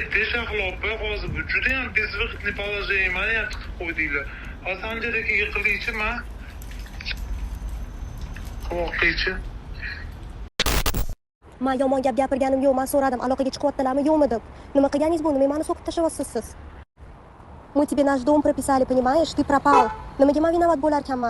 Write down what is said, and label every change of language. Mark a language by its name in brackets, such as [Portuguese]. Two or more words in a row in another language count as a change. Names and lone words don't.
[Uzbek] Deshaqlab, hozir bu juda ham bezvaqtli положение. Meni ham tiqib qo'ydinglar. Hozir Sanjar akaga qilaychi, men. Qo'ychi. Men yomon gap gapirganim yo'q. Men so'radim, aloqaga chiqyaptilarmi, yo'qmi deb. Nima qilganingiz bu? Nima meni so'kib tashlayapsiz siz? [Russian] Мы тебе наш дом прописали, понимаешь? Ты пропал. [Uzbek] Nimaga men vinovat bo'lar ekanman?